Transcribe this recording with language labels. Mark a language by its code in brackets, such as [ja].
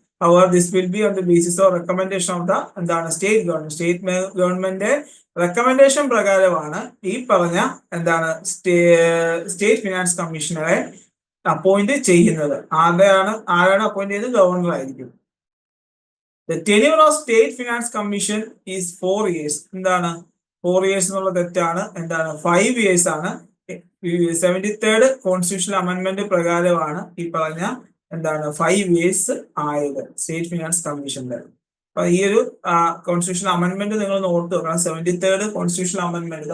[en] However, this will be on the basis of recommendation of the എന്താണ് state government. [ml] State government recommendation പ്രകാരമാണ് ഈ പറഞ്ഞ എന്താണ് state finance കമ്മീഷണറെ appoint ചെയ്യുന്നത്. ആരാണ് അപ്പോയിന്റ് ചെയ്യുന്നത്? ഗവർണർ ആയിരിക്കും. [en] The tenure of state finance commission is 4 years. [ml] എന്താണ് 4 years എന്നുള്ള തെറ്റാണ്. എന്താണ് 5 years ആണ്. 73rd കോൺസ്റ്റിറ്റ്യൂഷണൽ അമെന്റ്മെന്റ് പ്രകാരമാണ് ഈ പറഞ്ഞ എന്താണ് 5 years ആയത് സ്റ്റേറ്റ് ഫിനാൻസ് കമ്മീഷന്റെ. അപ്പൊ ഈ ഒരു കോൺസ്റ്റിറ്റ്യൂഷണൽ അമെന്റ്മെന്റ് നിങ്ങൾ ഓർത്ത് വെക്കണം. 73rd constitutional amendment.